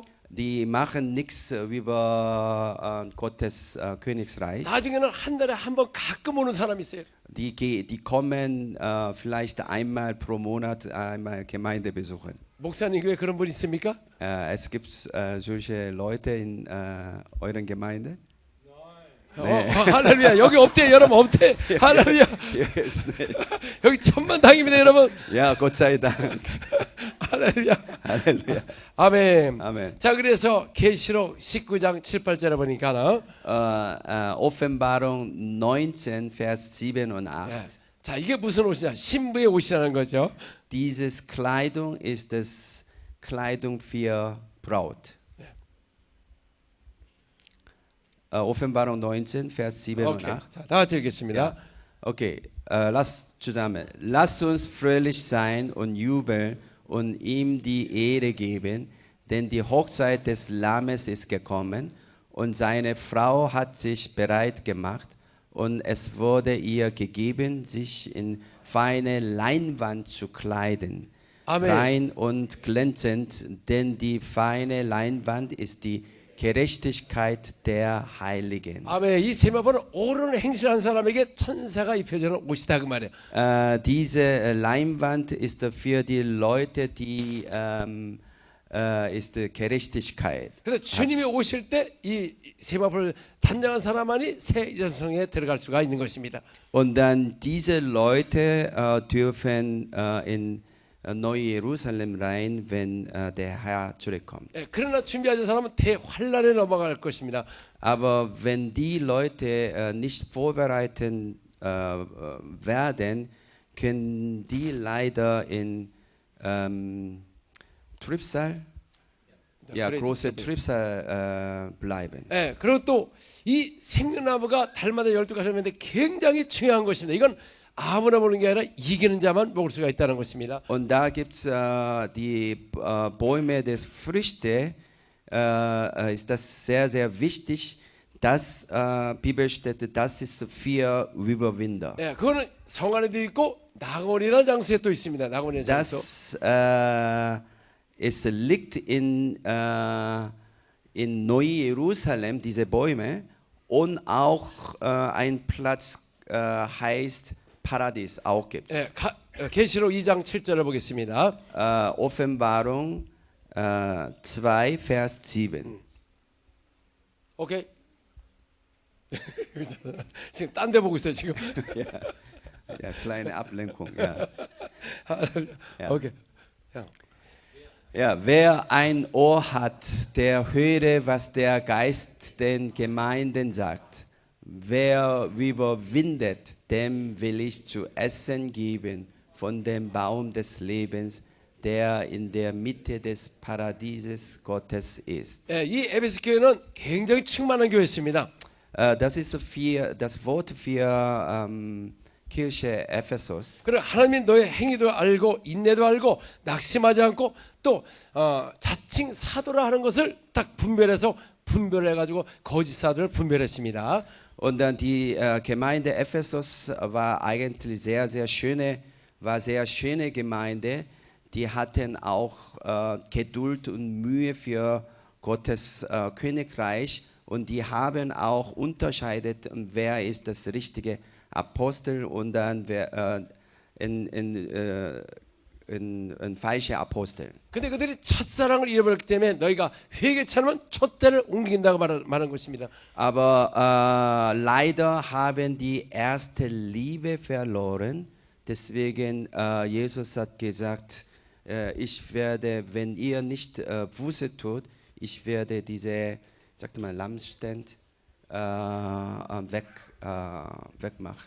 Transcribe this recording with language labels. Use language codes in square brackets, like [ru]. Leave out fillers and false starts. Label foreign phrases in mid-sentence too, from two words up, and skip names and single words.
[de] Die machen nichts über Gottes Königsreich. [ko] 나중에는 한 달에 한 번 가끔 오는 사람이 있어요. [de] Die kommen vielleicht einmal pro Monat einmal Gemeinde besuchen. [ko] 목사님 교회 그런 분 있습니까? [de] Es gibt solche Leute in euren Gemeinde? [ko] 할렐루야. 여기 없대 여러분 없대. 할렐루야. [de] Yes, nicht. [ko] 여기 천만당입니다 여러분. [de] Ja, Gott sei Dank. [ko] 할렐루야. [de] Halleluja. [ko] 아멘. 아멘. 자 그래서 계시록 19장 7, 8절에 보니까는 [de] Offenbarung 19, Vers 7 und 8. [ko] 예. 자 이게 무슨 옷이냐? 신부의 옷이라는 거죠. [de] Dieses Kleidung ist das Kleidung für Braut. Offenbarung 19, Vers 7 und [ko] 오케이. [de] 8. [ko] 자, 다 같이 읽겠습니다. [de] Okay, lasst uns fröhlich sein und jubeln und ihm die Ehre geben, denn die Hochzeit des Lammes ist gekommen und seine Frau hat sich bereit gemacht und es wurde ihr gegeben, sich in feine Leinwand zu kleiden, Amen. rein und glänzend, denn die feine Leinwand ist die Gerechtigkeit der Heiligen. [ko] 아멘. 이 세마포는 옳은 행실한 사람에게 천사가 입혀주는 옷이다 그 말이에요. [de] Diese Leinwand ist für die Leute, die ist Gerechtigkeit. [ko] 그래서 주님이 오실 때 이 세마포를 단장한 사람만이 새 전성에 들어갈 수가 있는 것입니다. [de] Und dann diese Leute dürfen in Neu-Jerusalem rein, wenn der Herr zurückkommt. [ko] 예, 그러나 준비하지 사람은 대환란에 넘어갈 것입니다. [de] Aber wenn die Leute nicht vorbereitet werden, können die leider in Trübsal, ja, große Trübsal bleiben. [ko] 예, 그리고 또 이 생명나무가 달마다 12가지인데 굉장히 중요한 것입니다. 이건 아무나 보는 게 아니라 이기는 자만 먹을 수가 있다는 것입니다. [de] Und da gibt es die Bäume des Früchte, ist das sehr, sehr wichtig, Das Bibelstätte, das ist für Überwinder. [ko] 예, 그거는 성 안에도 있고 낙원이라는 장소에 또 있습니다. 낙원이라는 장소. [de] Das es liegt in Neu-Jerusalem, diese Bäume, und auch ein Platz heißt Paradies, auch gibt es. [ko] 예, 계시록 2장 7절을 보겠습니다. [de] Offenbarung 2, Vers 7. [ko] 오케이. 지금 딴 데 보고 있어요, 지금. [de] Ja, kleine Ablenkung. Ja. Ja. [ko] 오케이. 야. [de] Ja, wer ein Ohr hat, der höre, was der Geist den Gemeinden sagt. Wer überwindet, dem will ich zu essen geben von dem Baum des Lebens, der in der Mitte des Paradieses Gottes ist. [ko] 예, 이 에베소 교회는 굉장히 충만한 교회였습니다. [de] Das ist das Wort für Kirche Ephesus. [ko] 그래 하나님이 너의 행위도 알고 인내도 알고 낙심하지 않고 또 자칭 사도라 하는 것을 딱 분별해 가지고 거짓 사도를 분별했습니다. [de] Und dann die Gemeinde Ephesus war eigentlich sehr schöne Gemeinde. Die hatten auch Geduld und Mühe für Gottes Königreich und die haben auch unterscheidet, wer ist das richtige Apostel und dann wer ein falscher Apostel. [ko] 근데 그들이 첫사랑을 잃어버렸기 때문에 너희가 회개치 않으면 촛대를 옮긴다고 말한 것입니다. [de] Aber leider haben die erste Liebe verloren. Deswegen Jesus hat gesagt, ich werde, wenn ihr nicht Buße tut, ich werde diese, sagt mal, Lampstand wegmachen.